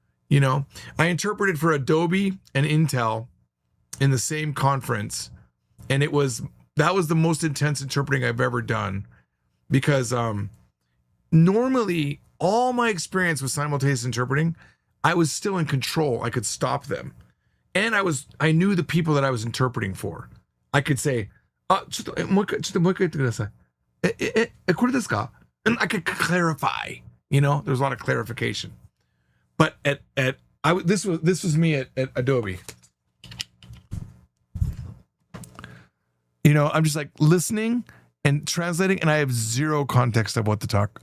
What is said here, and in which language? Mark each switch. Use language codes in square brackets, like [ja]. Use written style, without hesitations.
[en] I interpreted for Adobe and Intel in the same conference, and that was the most intense interpreting I've ever done, because normally all my experience with simultaneous interpreting, I was still in control. I could stop them, and I knew the people that I was interpreting for. [ja] I could say, ちょっともう一回言ってください。これですか? [en] And I could clarify. There's a lot of clarification. But this was me at Adobe. I'm just like listening and translating, and I have zero context of what to talk.